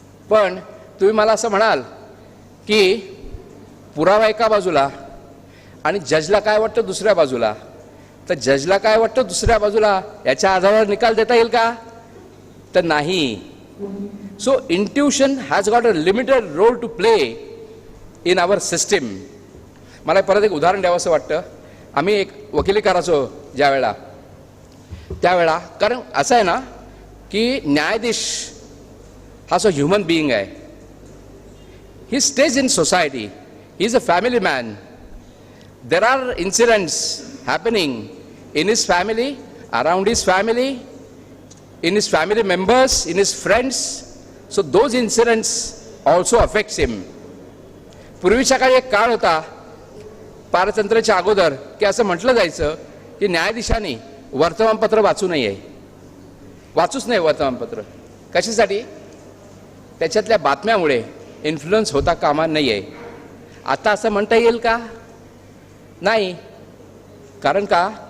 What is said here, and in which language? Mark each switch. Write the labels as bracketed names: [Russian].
[Marathi] पण तुम्ही मला असं म्हणाल की पुरावा एका बाजूला आणि जजला काय वाटतं दुसऱ्या बाजूला, तर जजला काय वाटतं दुसऱ्या बाजूला याच्या आधारावर निकाल देता येईल का? तर नाही. [English] So intuition has got a limited role to play in our system. [Marathi] मला परत एक उदाहरण द्यावं असं वाटतं. आम्ही एक वकिली करायचो ज्यावेळा, त्यावेळा कारण असं आहे ना की न्यायाधीश हा [English] so human being [Marathi] आहे. [English] ही stage in society, he is a family man. There are incidents happening in his family, around his family, in his family members, in his friends. So those incidents also affects him. [Marathi] पूर्वीच्या काळी एक काळ होता पारतंत्र्याच्या अगोदर की असं म्हटलं जायचं की न्यायाधीशांनी वर्तमानपत्र वाचूच नाही वर्तमानपत्र. कशासाठी? त्याच्यातल्या बातम्यामुळे इन्फ्लुएन्स होता कामा नये. आता असं म्हणता येईल का? नाही. कारण का?